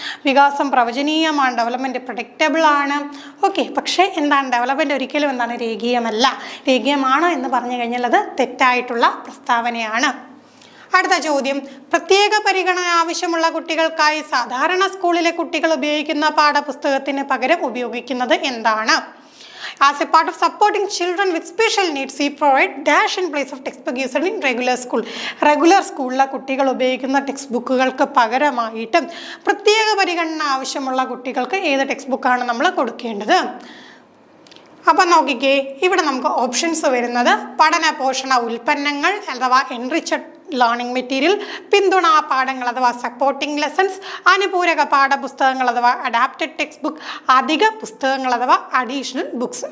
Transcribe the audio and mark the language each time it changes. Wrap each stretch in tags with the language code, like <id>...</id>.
<ml>വികാസം പ്രവചനീയമാണ്. Development predictable ആണ്. Okay, പക്ഷേ എന്താണ്? ഡെവലപ്മെൻറ്റ് ഒരിക്കലും എന്താണ്? രേഖീയമല്ല. രേഖീയമാണോ എന്ന് പറഞ്ഞു കഴിഞ്ഞാൽ അത് തെറ്റായിട്ടുള്ള പ്രസ്താവനയാണ്. അടുത്ത ചോദ്യം, പ്രത്യേക പരിഗണന ആവശ്യമുള്ള കുട്ടികൾക്കായി സാധാരണ സ്കൂളിലെ കുട്ടികൾ ഉപയോഗിക്കുന്ന പാഠപുസ്തകത്തിന് പകരം ഉപയോഗിക്കുന്നത് എന്താണ്?</ml> <en>As a part of supporting children with special needs, we provide dash in place of textbook used in regular school.</en> <ml>Regular സ്കൂളിലെ കുട്ടികൾ ഉപയോഗിക്കുന്ന ടെക്സ്റ്റ് ബുക്കുകൾക്ക് പകരമായിട്ട് പ്രത്യേക പരിഗണന ആവശ്യമുള്ള കുട്ടികൾക്ക് ഏത് ടെക്സ്റ്റ് ബുക്കാണ് നമ്മൾ കൊടുക്കേണ്ടത്? അപ്പം നോക്കിക്കേ, ഇവിടെ നമുക്ക് ഓപ്ഷൻസ് വരുന്നത് പഠന പോഷണ ഉൽപ്പന്നങ്ങൾ അഥവാ എൻറിച്ചഡ് ലേണിംഗ് മെറ്റീരിയൽ, പിന്തുണാ പാഠങ്ങൾ അഥവാ സപ്പോർട്ടിംഗ് ലെസൺസ്, അനുപൂരക പാഠപുസ്തകങ്ങൾ അഥവാ അഡാപ്റ്റഡ് ടെക്സ്റ്റ് ബുക്ക്, അധിക പുസ്തകങ്ങൾ അഥവാ അഡീഷണൽ ബുക്സ്.</ml>